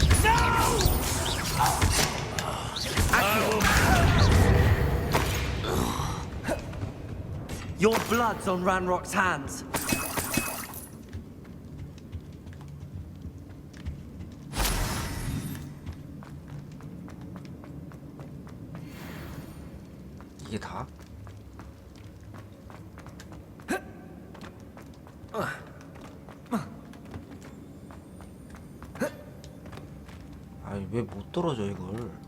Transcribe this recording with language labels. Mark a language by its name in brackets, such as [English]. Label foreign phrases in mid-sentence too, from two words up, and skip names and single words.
[English] Accio! Your blood's on Ranrock's hands. [Korean] 이게 다? 아니 왜 못 떨어져 이걸?